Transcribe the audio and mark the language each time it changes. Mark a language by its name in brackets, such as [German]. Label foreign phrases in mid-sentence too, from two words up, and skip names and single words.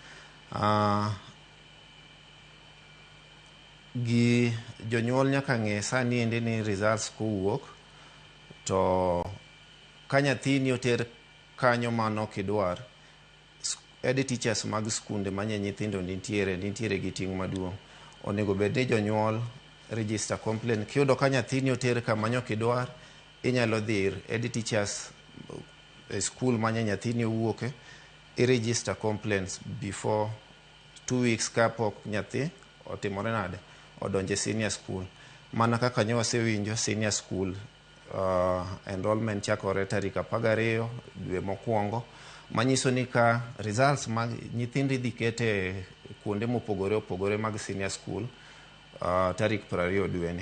[Luo (Kenya and Tanzania)] Gi jonyuol nyaka ng'e sani endi ni results kowuok, to ka nyathini oter kanyo mano kidwar [English] head teachers [Luo (Kenya and Tanzania)] mag skunde manye nyithindo nitiere gi ting' maduong'. Onego bed ni jonyuol [English] register complaint. [Luo (Kenya and Tanzania)] Kiyudo ka nyathini oter kama nyokidwar, inyalo dhir [English] head teachers [Luo (Kenya and Tanzania)] e skul manye nyathini owuoke, [English] i-register complaints before 2 weeks [Luo (Kenya and Tanzania)] kapok nyathi otimore nade odonje [English] senior school. [Luo (Kenya and Tanzania)] Mana kaka nyo wasewinjo [English] senior school enrollment [Luo (Kenya and Tanzania)] chakore tarik 12 dwe mokwongo, manyiso ni ka results mag nyithindi dhi kete kuonde mopogore opogore mag [English] senior school [Luo (Kenya and Tanzania)] tarik 20 dweni.